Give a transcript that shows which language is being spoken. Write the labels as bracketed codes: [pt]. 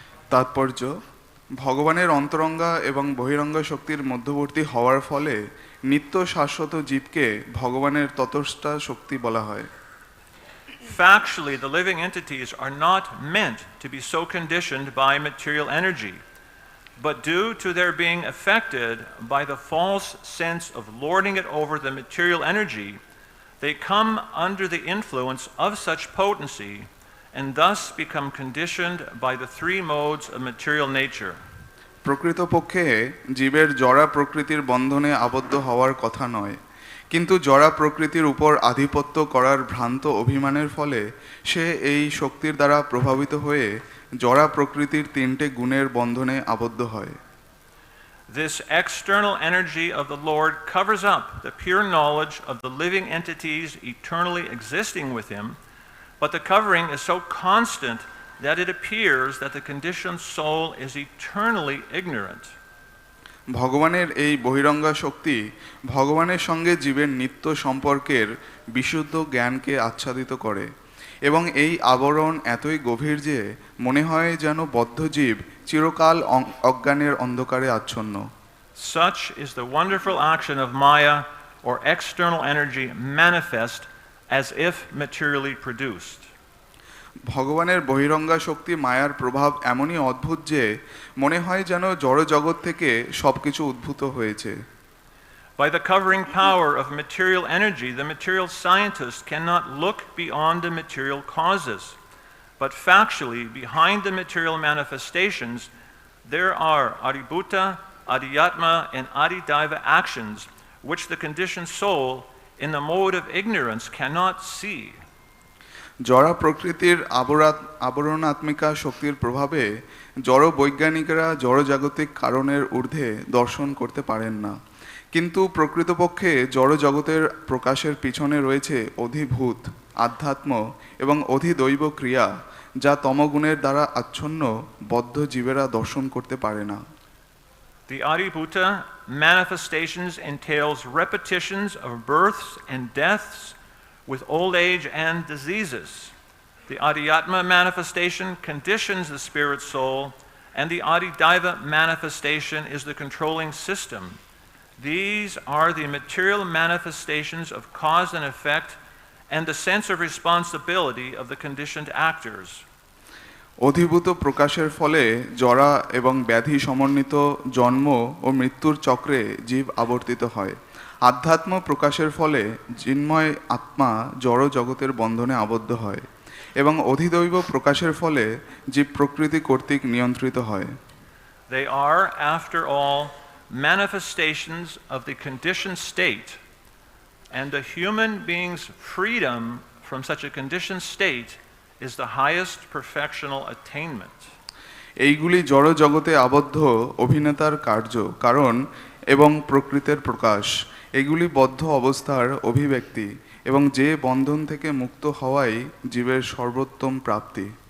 [bn] তাৎপর্য ভগবানের অন্তরঙ্গা এবং বহিরঙ্গ শক্তির মধ্যবর্তী হওয়ার ফলে নিত্য শাশ্বত জীবকে ভগবানের ততস্থা শক্তি বলা হয়। [en] Factually, the living entities are not meant to be so conditioned by material energy, but due to their being affected by the false sense of lording it over the material energy, they come under the influence of such potency and thus become conditioned by the three modes of material nature. [bn] প্রকৃতপক্ষে জীবের জড়া প্রকৃতির বন্ধনে আবদ্ধ হওয়ার কথা নয়, কিন্তু জড়া প্রকৃতির উপর আধিপত্য করার ভ্রান্ত অভিমানের ফলে সে এই শক্তির দ্বারা প্রভাবিত হয়ে জড়া প্রকৃতির তিনটে গুণের বন্ধনে আবদ্ধ হয়। [en] This external energy of the Lord covers up the pure knowledge of the living entities eternally existing with him, but the covering is so constant that it appears that the conditioned soul is eternally ignorant. [bn] ভগবানের এই বহিরঙ্গা শক্তি ভগবানের সঙ্গে জীবের নিত্য সম্পর্কের বিশুদ্ধ জ্ঞানকে আচ্ছাদিত করে এবং এই আবরণ এতই গভীর যে মনে হয় যেন বদ্ধ জীব চিরকাল অজ্ঞানের অন্ধকারে আচ্ছন্ন। [en] Such is the wonderful action of Maya or external energy manifest as if materially produced. [bn] ভগবানের বহিরঙ্গা শক্তি মায়ার প্রভাব এমনই অদ্ভুত যে মনে হয় যেন জড় জগৎ থেকে সবকিছু উদ্ভূত হয়েছে। [en] By the covering power of material energy, the material scientist cannot look beyond the material causes, but factually, behind the material manifestations, there are adhibhuta, adhyatma, and adhidaiva actions which the conditioned soul in the mode of ignorance cannot see. [bn] জড়া প্রকৃতির আবরণাত্মিকা শক্তির প্রভাবে জড় বৈজ্ঞানিকরা জড়জাগতিক কারণের ঊর্ধ্বে দর্শন করতে পারেন না, কিন্তু প্রকৃতপক্ষে জড় জগতের প্রকাশের পিছনে রয়েছে অধিভূত আধ্যাত্ম এবং অধিদৈব ক্রিয়া, যা তমগুণের দ্বারা আচ্ছন্ন বদ্ধ জীবেরা দর্শন করতে পারে না। [en] The adhibhuta manifestations entails repetitions of births and deaths with old age and diseases. The adhyatma manifestation conditions the spirit soul, and the adhidaiva manifestation is the controlling system. These are the material manifestations of cause and effect and the sense of responsibility of the conditioned actors. [bn] অধিভূত প্রকাশের ফলে জরা এবং ব্যাধি সমন্বিত জন্ম ও মৃত্যুর চক্রে জীব আবর্তিত হয়। আধ্যাত্ম প্রকাশের ফলে চিন্ময় আত্মা জড় জগতের বন্ধনে আবদ্ধ হয় এবং অধিদৈব প্রকাশের ফলে জীব প্রকৃতি কর্তৃক নিয়ন্ত্রিত হয়। [en] They are, after all, manifestations of the conditioned state, and the human being's freedom from such a conditioned state is the highest perfectional attainment. [bn] এইগুলি জড় জগতে আবদ্ধ অভিনেতার কার্য কারণ এবং প্রকৃতির প্রকাশ, এগুলি বদ্ধ অবস্থার অভিব্যক্তি এবং যে বন্ধন থেকে মুক্ত হওয়াই জীবের সর্বোত্তম প্রাপ্তি।